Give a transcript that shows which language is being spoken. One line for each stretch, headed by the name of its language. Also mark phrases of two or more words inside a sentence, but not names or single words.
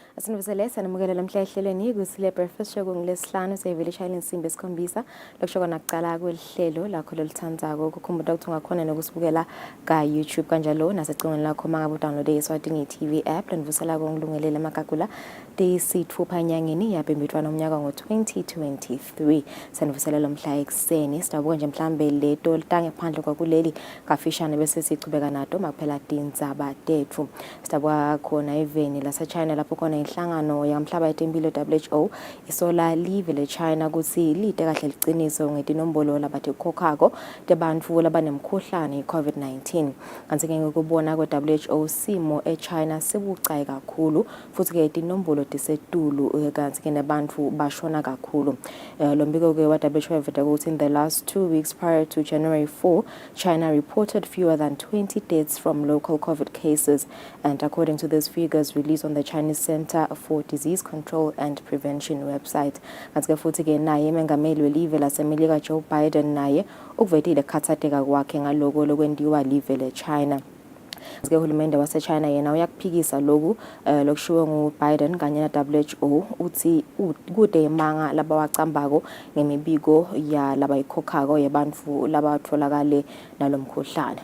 Swati: Asinibusele sanamukela lamhla ehlelweni Kusile
English: breakfast show
Swati: ngolesihlanu sevele shayela insimbi esikhombisa lokusho nakuqala kwelihlelo lakho lolithandzako kukhumbuta ukuthi ungakhona nokusibukela ka YouTube kanjalo nasecingweni lakho mangabe download Eswatini TV app lenivusela ngilungelele amagagula deyisithupha enyangeni yapembethwana umnyaka ngo-2023 sanivusela lomhla ekseni sidabuka nje mhlambe leto litange phandle kwakuleli kafishane bese sichubeka nato makuphela tindzaba tethu sidabuka khona eveni lase China lapho khona inhlangano yamhlaba yetempilo WHO isola live le China ukuthi lide kahle liqiniso ngetinombolo labathe khokhako tebantfu labanemkhuhlane iCovid-19 kanti ke ngokubona kwe-WHO simo eChina sibucayi kakhulu futhi ke itinombolo tisetulu kanti ke nabantu bashona kakhulu lo mbiko ke wa-WHO eveta ukuthi
English: in the last 2 weeks prior to January 4 China reported fewer than 20 deaths from local COVID cases, and according to these figures released on the Chinese Center for Disease Control and Prevention website.
Swati: Kanti futhi ke naye mengameli welive lasemelika Joe Biden naye ukuvetile khathateka kwakhe ngaloko lokwendiwa live le China. Ke uhulumende wase-China yena uyakuphikisa lokhu lokushiwo ngu-Biden kanye na-WHO uthi kude imanga labawacambako ngemibiko ya labayikhokhako yebantfu labatholakale nalomkhuhlane.